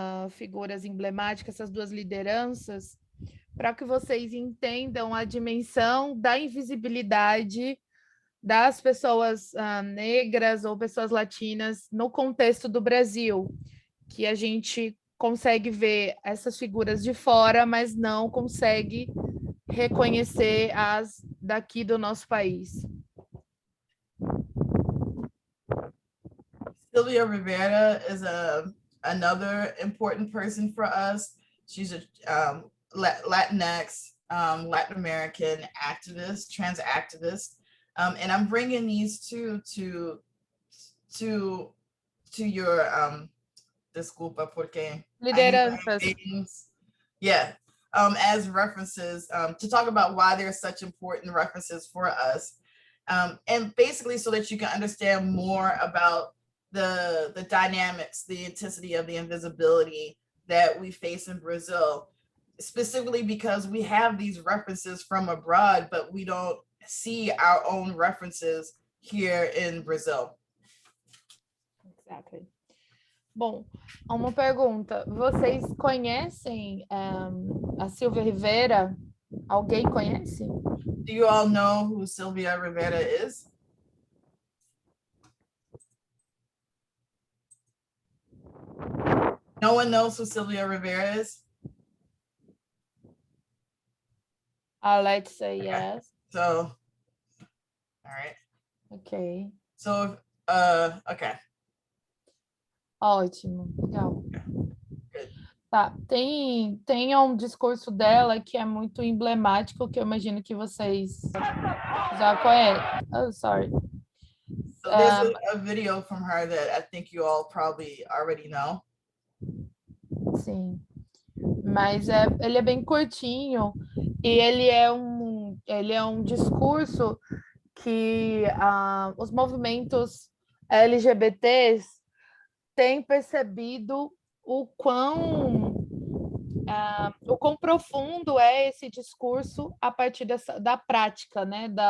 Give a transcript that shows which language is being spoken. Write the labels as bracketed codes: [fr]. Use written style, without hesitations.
[pt] figuras emblemáticas, essas duas lideranças, para que vocês entendam a dimensão da invisibilidade das pessoas negras ou pessoas latinas no contexto do Brasil, que a gente consegue ver essas figuras de fora, mas não consegue reconhecer as daqui do nosso país. [en] Sylvia Rivera is another important person for us. She's a Latinx, Latin American activist, trans activist, and I'm bringing these two to your [pt] desculpa porque lideranças. [en] Yeah, as references to talk about why they're such important references for us, and basically so that you can understand more about the dynamics, the intensity of the invisibility that we face in Brazil, specifically because we have these references from abroad, but we don't see our own references here in Brazil. [pt] Exactly. Bom, uma pergunta. Vocês conhecem a Sylvia Rivera? Alguém conhece? [en] Do you all know who Sylvia Rivera is? No one knows who Sylvia Rivera is? Let's say yes. So, all right. Ok. So, okay. [pt] Ótimo, legal. Tá, tem um discurso dela que é muito emblemático, que eu imagino que vocês já conhecem. [en] Oh, sorry. So there's a video from her that I think you all probably already know. [pt] Sim, mas ele é bem curtinho e ele é um discurso que os movimentos LGBTs têm percebido o quão profundo é esse discurso a partir da prática, né?